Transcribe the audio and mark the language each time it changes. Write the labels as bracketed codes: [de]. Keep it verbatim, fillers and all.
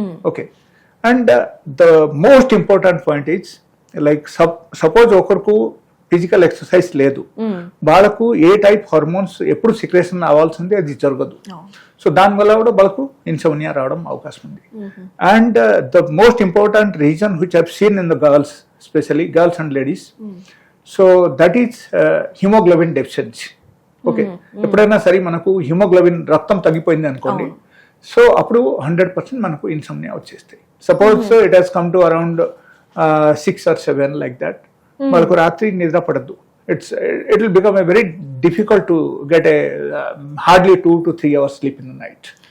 [te] Okay, [en] and the most important point is like sup suppose [te] ఒకరికి physical exercise లేదు, వాళ్ళకు ఏ టైప్ హార్మోన్స్ ఎప్పుడు సిక్రేషన్ అవ్వాల్సిందే అది జరగదు. సో దానివల్ల కూడా వాళ్ళకు ఇన్సోమ్నియా రావడం అవకాశం ఉంది. [en] And uh, the most important reason which I've seen in the girls, especially girls and ladies, so that is uh, hemoglobin deficiency. [te] Okay, ఎప్పుడైనా సరే మనకు హిమోగ్లోబిన్ రక్తం తగ్గిపోయింది అనుకోండి, సో అప్పుడు హండ్రెడ్ పర్సెంట్ మనకు ఇన్సోమ్నియా వచ్చేస్తాయి. [en] suppose it has come to around six or seven like that, [te] మనకు రాత్రి నిద్ర పడద్దు. [en] It's it will become a very difficult to get a hardly two to three hours sleep in the night.